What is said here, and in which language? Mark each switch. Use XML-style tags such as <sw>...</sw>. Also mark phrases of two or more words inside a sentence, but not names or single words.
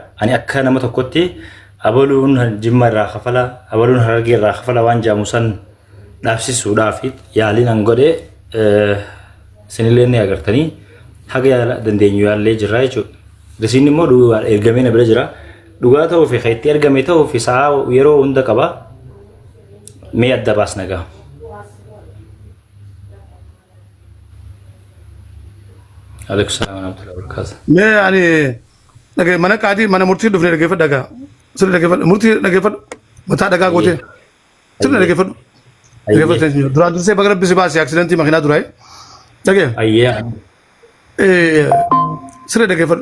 <om>Ani akka nama tokkotti abaluun Jimma irraa kafala abaluun Harargee irraa kafala waan jaamu san dhaabsisuudhaaf yaaliin an godhe isinillee ni agartanii haga yaala dandeenyu yaallee jirra jechuudha. Risiinni immoo ergamee na bira jira. Dhugaa ta'uu fi kan itti ergame ta'uu fi sa'a yeroo hunda qaba. Mee adda baasna gaa.</om> <ar>عليكم السلام ورحمة الله وبركاته.</ar> <om>Mee ani dhagee mana qaadii mana murtii dhufnee dhaggeeffadhu dhagaa. Sirri dhaggeeffadhu murtii dhaggeeffadhu mataa dhagaa gootee. Sirri dhaggeeffadhu. Dhaggeeffadhu duraan dursee baga rabbi si baase aksidentii makiinaa duraa'e. Dhagee. Ayyee. Sirri dhaggeeffadhu.</om>